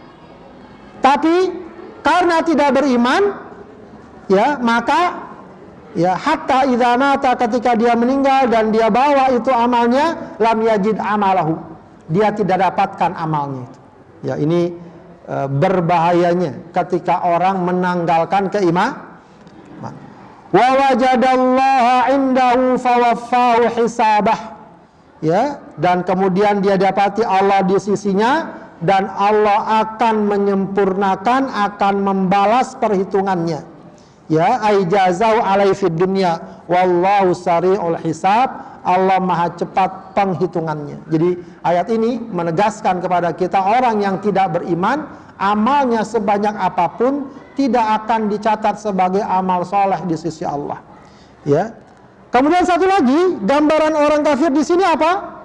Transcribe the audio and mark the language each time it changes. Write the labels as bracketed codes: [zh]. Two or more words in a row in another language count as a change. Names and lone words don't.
[id] Tapi karena tidak beriman, ya, maka ya [ar] حتى إذا مات, [id] ketika dia meninggal dan dia bawa itu amalnya, [ar] لم يجد عمله. [id] Dia tidak dapatkan amalnya itu. Ya, ini berbahayanya ketika orang menanggalkan keimanan. [ar] ووجد الله عنده فوفاه حسابه. [id] Ya, dan kemudian dia dapati Allah di sisinya dan Allah akan menyempurnakan, akan membalas perhitungannya. [ar] Ya, أي جزاء عليه في الدنيا والله سريع الحساب. [id] Allah maha cepat penghitungannya. Jadi ayat ini menegaskan kepada kita, orang yang tidak beriman, amalnya sebanyak apapun tidak akan dicatat sebagai amal soleh di sisi Allah. Ya. Kemudian satu lagi, gambaran orang kafir di sini apa?